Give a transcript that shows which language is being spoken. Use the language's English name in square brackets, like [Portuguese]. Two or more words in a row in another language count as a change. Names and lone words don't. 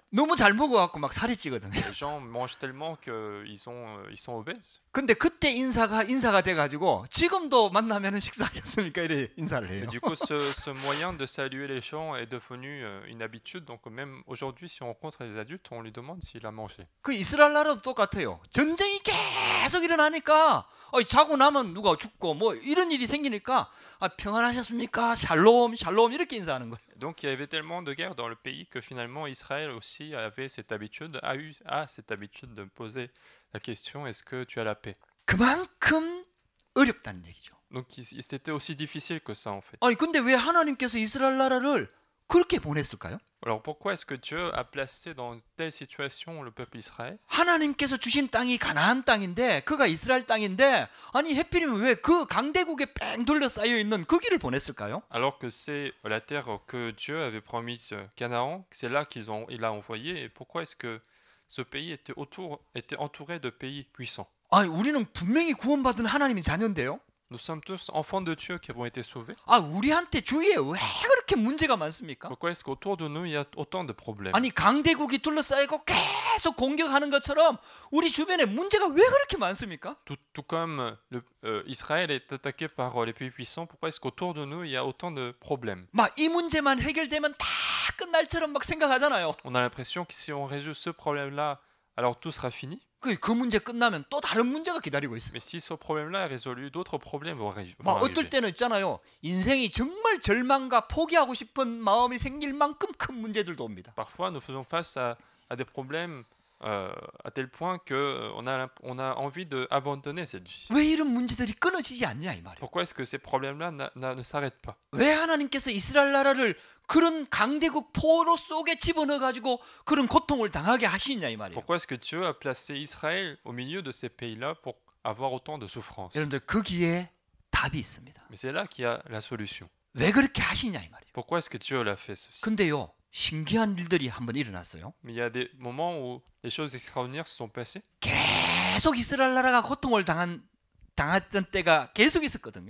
[Korean] 너무 잘 먹어갖고 막 살이 찌거든요. [French] Les gens mangent tellement qu'ils sont obèses. [Korean] 근데 그때 인사가 돼가지고 지금도 만나면은 식사하셨습니까? 이래 인사를 해요. [French] Mais du coup, ce moyen de saluer les gens est devenu une habitude. Donc même aujourd'hui, si on rencontre les adultes, on lui demande s'il a mangé. [Korean] 그 이스라엘 나라도 똑같아요. 전쟁이 계속 일어나니까 자고 나면 누가 죽고 뭐 이런 일이 생기니까 평안하셨습니까? [Hebrew] שלום שלום [Korean] 이렇게 인사하는 거예요. [French] Donc il y avait tellement de guerres dans le pays que finalement Israël aussi avait cette habitude, a cette habitude de poser la question est-ce que tu as la paix? [Korean] 그만큼 어렵다는 얘기죠. [French] Donc c'était aussi difficile que ça en fait. [Korean] 아니 근데 왜 하나님께서 이스라엘 나라를 그렇게 보냈을까요? [French] Alors pourquoi est-ce que Dieu a placé dans telle situation le peuple Israël? [Korean] 하나님께서 주신 땅이 가나안 땅인데 그가 이스라엘 땅인데 아니 해필이면 왜 그 강대국에 뺑 둘러싸여 있는 거기를 보냈을까요? [French] Alors que c'est la terre que Dieu avait promise Canaan, c'est là il a envoyé. Et pourquoi est-ce que ce pays était entouré de pays puissants? [Korean] 아니 우리는 분명히 구원받은 하나님의 자녀인데요. [French] Nous sommes tous enfants de Dieu qui avons été sauvés. [Korean] 우리한테 주위에 왜 그렇게 문제가 많습니까? [French] Pourquoi est-ce qu'autour de nous il y a autant de problèmes? [Korean] 아니 강대국이 둘러싸이고 계속 공격하는 것처럼 우리 주변에 문제가 왜 그렇게 많습니까? [French] Tout comme Israël est attaqué par les pays puissants, pourquoi est-ce qu'autour de nous il y a autant de problèmes? [Korean] 막 이 문제만 해결되면 다 끝날처럼 막 생각하잖아요. [French] On a l'impression que si on résout ce problème-là, alors tout sera fini. [Korean] 그 문제 끝나면 또 다른 문제가 기다리고 있어요. [French] Mais si ce problème-là est résolu, d'autres problèmes vont arriver. [Korean] 막 어떨 때는 있잖아요. 인생이 정말 절망과 포기하고 싶은 마음이 생길 만큼 큰 문제들도 옵니다. [French] Parfois, nous faisons face à des problèmes à tel point que on a envie d'abandonner cette vie. [Korean] 왜 이런 문제들이 끊어지지 않냐 이 말이에요. [French] Pourquoi est-ce que ces problèmes-là ne s'arrêtent pas? [Korean] 왜 하나님께서 이스라엘 나라를 그런 강대국 포로 속에 집어넣어 가지고 그런 고통을 당하게 하시냐 이 말이에요. [French] Pourquoi est-ce que Dieu a placé Israël au milieu de ces pays-là pour avoir autant de souffrance? [Korean] 여러분들 거기에 답이 있습니다. [French] Mais c'est là qu'il y a la solution. [Korean] 왜 그렇게 하시냐 이 말이에요. [French] Pourquoi est-ce que Dieu l'a fait ceci? [Korean] 근데요. 신기한 일들이 한번 일어났어요. [French] Mais il y a des moments où les choses extraordinaires se sont passées. [Korean] 계속 이스라엘 나라가 고통을 당했던 때가 계속 있었거든요.